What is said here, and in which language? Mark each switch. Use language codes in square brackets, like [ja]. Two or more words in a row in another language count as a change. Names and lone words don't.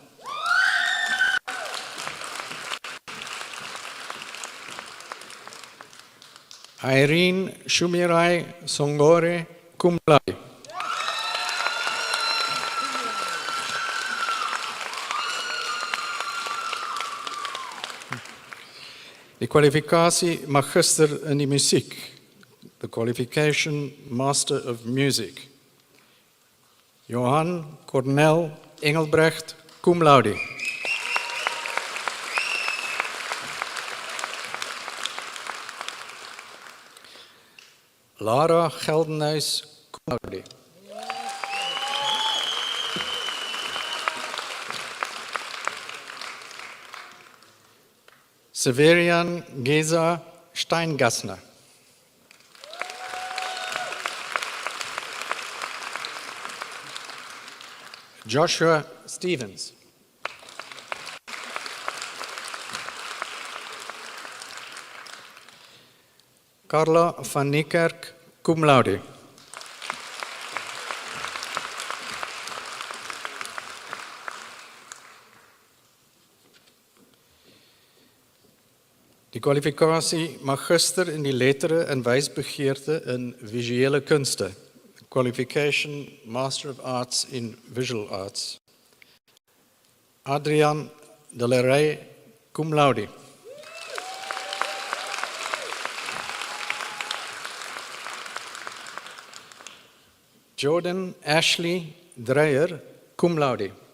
[af] Irene Shumirai Songore, [la] cum laude. [af] Die kwalifikasie magister in die musiek, [en] the qualification master of music, [af] Johan Cornel Engelbrecht, [la] cum laude. [af] Lara Geldenhuis, [la] cum laude. [af] Severian Geza Steingassner. Joshua Stevens. Carla van Niekerk, [la] cum laude. [af] Die kwalifikasie magister in die lettere en wysbegeerte in visuele kunste. [en] Qualification Master of Arts in Visual Arts. [af] Adrian de la Rey, [la] cum laude. [af] Jordan Ashley Dreyer, [la] cum laude.